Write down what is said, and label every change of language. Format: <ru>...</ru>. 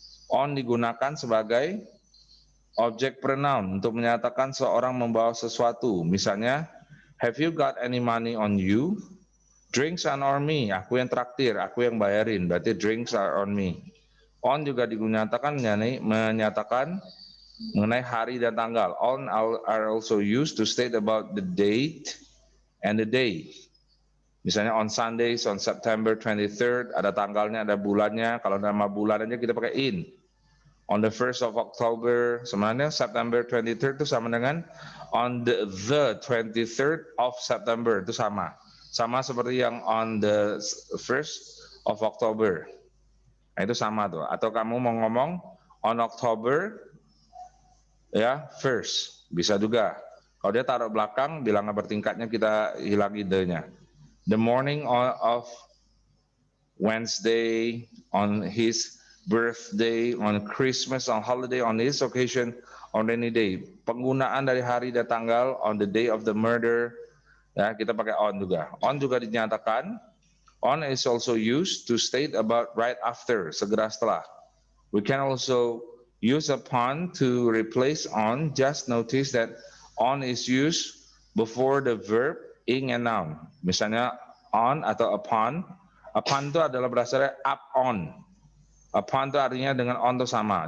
<id>On digunakan sebagai objek pronoun untuk menyatakan seorang membawa sesuatu, misalnya</id> <en>have you got any money on you? Drinks are on me,</en> <id>aku yang traktir, aku yang bayarin, berarti</id> <en>drinks are on me.</en> <id>On juga digunakan menyatakan mengenai hari dan tanggal.</id> <en>On are also used to state about the date and the day.</en> <id>Misalnya</id> <en>on Sundays, on September 23rd,</en> <id>ada tanggalnya, ada bulannya. Kalau nama bulan aja kita pakai in.</id> <en>On the 1st of October,</en> <id>sebenarnya September 23rd itu sama dengan</id> <en>on the 23rd of September,</en> <id>itu sama. Sama seperti yang</id> <en>on the 1st of October.</en> <id>Nah, itu sama tuh. Atau kamu mau ngomong on October ya 1st, bisa juga. Kalau dia taruh belakang, bilangan bertingkatnya kita hilang idenya.</id> <en>The morning of Wednesday, on his birthday, on Christmas, on holiday, on this occasion, on any day.</en> <id>Penggunaan dari hari dan tanggal,</id> <en>on the day of the murder,</en> <id>ya kita pakai on juga. On juga dinyatakan.</id> <en>On is also used to state about right after,</en> <id>segera setelah.</id> <en>We can also use upon to replace on. Just notice that on is used before the verb ing and noun.</en> <id>Misalnya on atau upon. Upon itu adalah berasalnya up on. Upon itu artinya dengan on itu sama.</id>